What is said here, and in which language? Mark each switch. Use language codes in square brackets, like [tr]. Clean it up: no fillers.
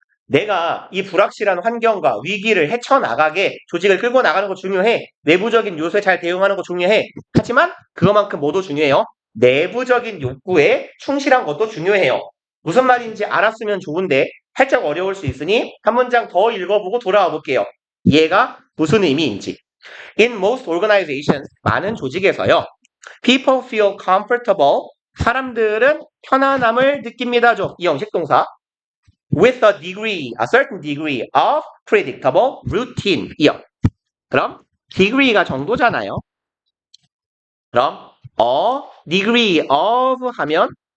[ko] 내가 이 불확실한 환경과 위기를 헤쳐나가게 조직을 끌고 나가는 거 중요해. 내부적인 요소에 잘 대응하는 거 중요해. 하지만 그것만큼 뭐도 중요해요? 내부적인 욕구에 충실한 것도 중요해요. 무슨 말인지 알았으면 좋은데 살짝 어려울 수 있으니 한 문장 더 읽어보고 돌아와 볼게요. 얘가 무슨 의미인지. [en] In most organizations, [ko] 많은 조직에서요. [en] People feel comfortable. [ko] 사람들은 편안함을 느낍니다죠. 이 형식 동사. [en] With a certain degree of predictable routine. 이요. [ko] 그럼 degree가 정도잖아요. 그럼 a degree of 하면